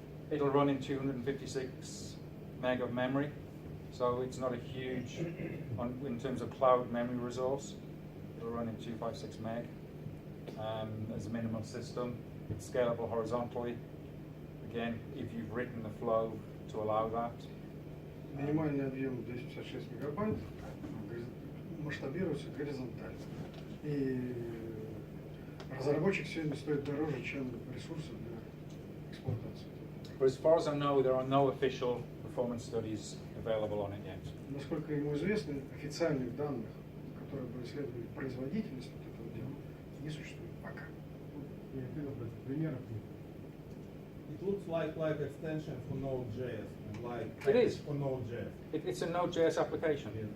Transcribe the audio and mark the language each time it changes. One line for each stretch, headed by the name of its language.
English: It'll run in 256 meg of memory, so it's not a huge, in terms of cloud memory resource, it'll run in 256 meg as a minimum system. It's scalable horizontally. Again, if you've written the flow to allow that.
Russian: Минимальный объем 256 мегабайт масштабируется горизонтально. И разработчик сегодня стоит дороже, чем ресурсы для эксплуатации.
English: But as far as I know, there are no official performance studies available on it yet.
Russian: Naсколько ему известно, официальных данных, которые бы исследовали производительность вот этого дела, не существует пока. Я хотел бы примеров.
English: It looks like extension for Node.js, like It is. for Node.js. It's a Node.js application.